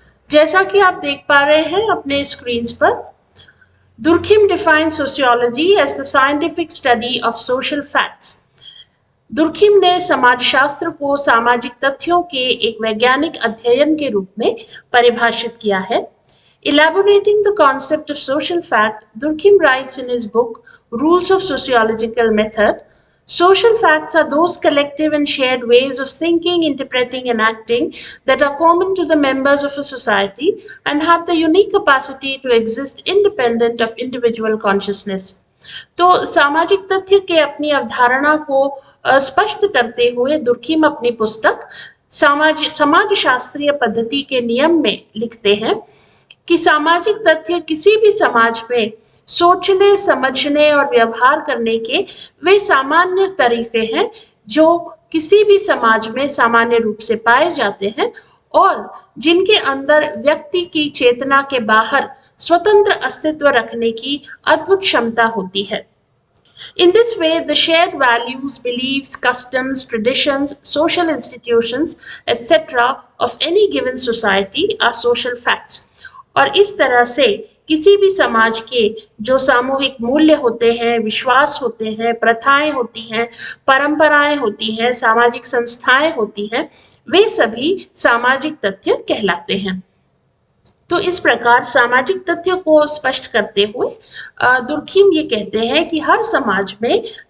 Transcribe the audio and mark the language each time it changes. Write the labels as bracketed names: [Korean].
[Hindi] जैसा कि आप देख पा रहे हैं अपने स्क्रीन पर, [English] Durkheim defines sociology as the scientific study of social facts. [Hindi] Durkheim ने समाजशास्त्र को सामाजिक तथ्यों के एक वैज्ञानिक अध्ययन के रूप में परिभाषित किया है। [English] Elaborating the concept of social fact, Durkheim writes in his book Rules of Sociological Method, social facts are those collective and shared ways of thinking, interpreting, and acting that are common to the members of a society and have the unique capacity to exist independent of individual consciousness. [Hindi] तो सामाजिक तथ्य के अपनी अवधारणा को स्पष्ट करते हुए दुर्खिम अपनी पुस्तक समाजशास्त्रीय पद्धति के नियम में लिखते हैं कि सामाजिक तथ्य किसी भी समाज में सोचने, समझने और व्यवहार करने के वे सामान्य तरीके हैं जो किसी भी समाज में सामान्य रूप से पाए जाते हैं और जिनके अंदर व्यक्ति की चेतना के बाहर स्वतंत्र अस्तित्व रखने की अद्भुत क्षमता होती है। [English] In this way, the shared values, beliefs, customs, traditions, social institutions, etc. of any given society are social facts. [Hindi] और इस तरह से किसी भी समाज के जो सामूहिक मूल्य होते हैं, विश्वास होते हैं, प्रथाएं होती हैं, परंपराएं होती हैं, सामाजिक संस्थाएं होती हैं, वे सभी सामाजिक तथ्य कहलाते हैं। तो इस प्रकार सामाजिक तथ्य को स्पष्ट करते हुए दुर्खिम ये कहते हैं कि हर समाज में